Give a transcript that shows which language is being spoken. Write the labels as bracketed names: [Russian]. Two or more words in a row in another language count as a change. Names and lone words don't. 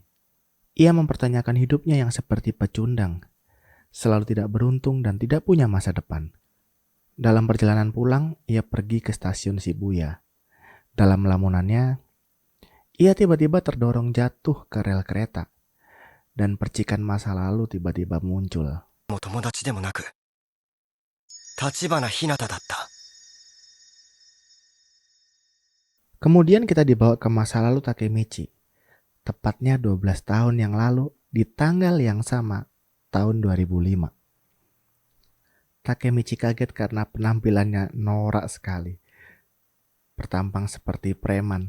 [Indonesian] Ia mempertanyakan hidupnya yang seperti pecundang, selalu tidak beruntung dan tidak punya masa depan. Dalam perjalanan pulang, ia pergi ke stasiun Shibuya. Dalam lamunannya, ia tiba-tiba terdorong jatuh ke rel kereta, dan percikan masa lalu tiba-tiba muncul. [Japanese] もう友達でもなく、Tachibana Hinata だった。 [Indonesian] Kemudian kita dibawa ke masa lalu Takemichi, tepatnya 12 tahun yang lalu di tanggal yang sama, tahun 2005. Takemichi kaget karena penampilannya norak sekali, bertampang seperti preman.